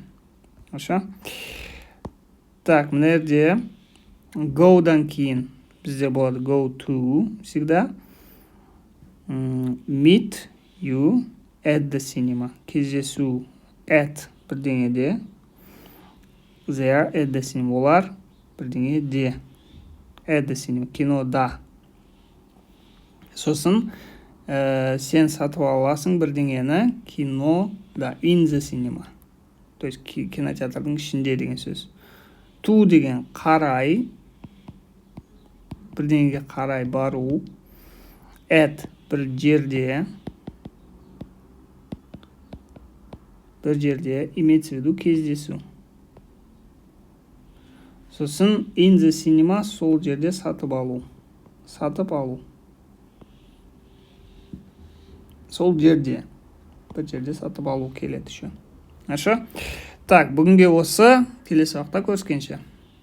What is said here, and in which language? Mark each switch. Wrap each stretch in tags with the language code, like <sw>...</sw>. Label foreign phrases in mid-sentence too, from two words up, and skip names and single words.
<kk>Аша. Так, мына жерде go-дан кейін бізде болады</kk> <en>go to</en> <kk>всегда.</kk> <en>Meet you at the cinema.</en> <kk>Кездесу at бірдеңеде.</kk> <en>They are at the cinema.</en> <kk>Олар бірдеңеде.</kk> <en>At the cinema.</en> <kk>Кинода. Сосын сен сатып аласың бірдеңені кинода.</kk> <en>In the cinema.</en> <ru>То есть</ru> <kk>кинотеатрдың ішінде деген сөз. To деген қарай. Бірдеңеге қарай бару. At бір жерде. Бір жерде</kk> <ru>имеется в виду</ru> <kk>кездесу. Сосын</kk> <en>in the cinema</en> <kk>сол жерде сатып алу. Сатып алу. Сол жерде. Бір жерде сатып алу келеді еще.</kk> <ru>Хорошо? Так,</ru> <kk>бүгінге осы. Келесі уақытта көріскенше.</kk>